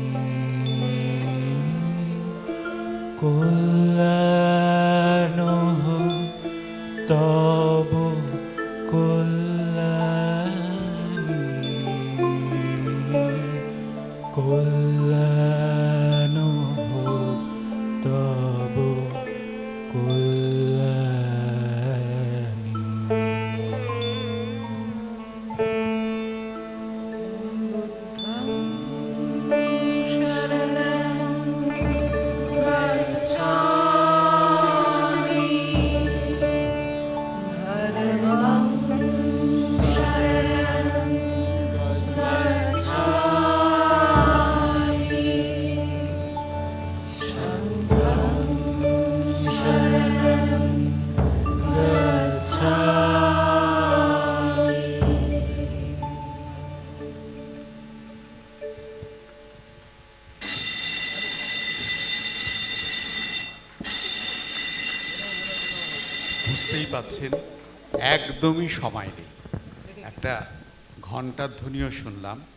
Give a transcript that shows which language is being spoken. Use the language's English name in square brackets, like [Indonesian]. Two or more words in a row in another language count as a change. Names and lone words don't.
[Bangla] কল্যাণ তব কল্যাণী, কল্যাণ তব কল্যাণী। [Pali] বুদ্ধং শরণং গচ্ছামি, ধর্মং শরণং গচ্ছামি, সংঘং শরণং গচ্ছামি। [Bangla] বুঝতেই পাচ্ছেন একদমই সময় নেই। একটা ঘণ্টার ধ্বনিও শুনলাম।